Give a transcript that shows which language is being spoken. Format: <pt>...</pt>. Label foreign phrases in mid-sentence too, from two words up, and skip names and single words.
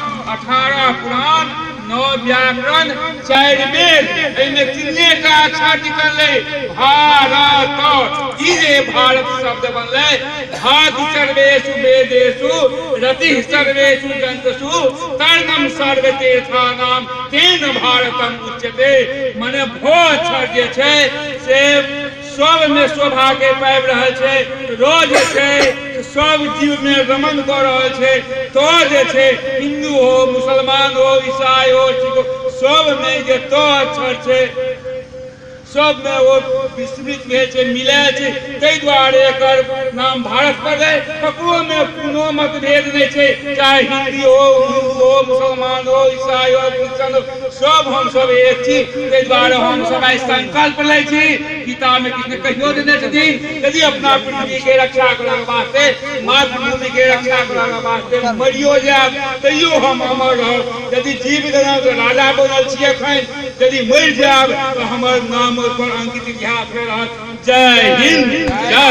<mai>18 पुराण 9 व्याकरण 4 वेद एमे कितने का अक्षर निकलले भारत ई रे भारत शब्द बनले</mai> <sa>भाति सर्वेषु वेदेषु रति सर्वेषु ग्रंथसु कर्णम सर्वतीर्थानां तेन भारतम उच्यते</sa> <mai>माने भो अक्षर जे छै से सब में शोभा के पाबि रहल छै रोज छै सब जीव में रमन कर रहल छै तो जे छै हिंदू हो मुसलमान हो ईसाई हो सिख हो सब में जे तो अक्षर छै सब में वो विस्तृत में छै मिले छै तै द्वारे एकर नाम भारत पड़लै ककरो में कोनो मतभेद नहीं छै चाहे हिंदी हो हिंदू हो मुसलमान हो ईसाई हो क्रिश्चियन हो सब हम सब एक छी तै द्वारे हम सब आई संकल्प लै छी गीता में कृष्ण कहियो देने छथिन यदि अपना पृथ्वी के रक्षा करबाक वास्ते मातृभूमि के रक्षा करबाक वास्ते मरियो जाब तैयो हम अमर रहब यदि जीवित रहब तो राजा बनल छी एखन यदि मरि जाब तो हमर नाम पर अंकित इतिहास में रहत जय हिंद जय</mai>